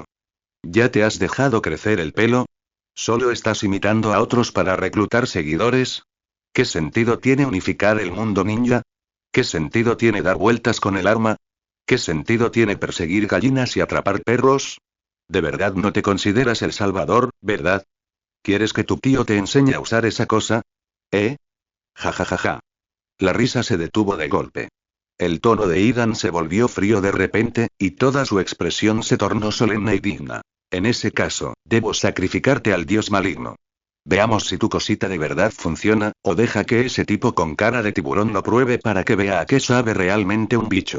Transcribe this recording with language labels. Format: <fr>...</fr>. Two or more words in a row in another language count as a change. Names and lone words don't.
<es>¿Ya te has dejado crecer el pelo? ¿Solo estás imitando a otros para reclutar seguidores? ¿Qué sentido tiene unificar el mundo ninja? ¿Qué sentido tiene dar vueltas con el arma? ¿Qué sentido tiene perseguir gallinas y atrapar perros? De verdad no te consideras el Salvador, ¿verdad? ¿Quieres que tu tío te enseñe a usar esa cosa? ¿Eh? Ja ja ja ja. La risa se detuvo de golpe. El tono de Ethan se volvió frío de repente, y toda su expresión se tornó solemne y digna. En ese caso, debo sacrificarte al dios maligno. Veamos si tu cosita de verdad funciona, o deja que ese tipo con cara de tiburón lo pruebe para que vea a qué sabe realmente un bicho.</es>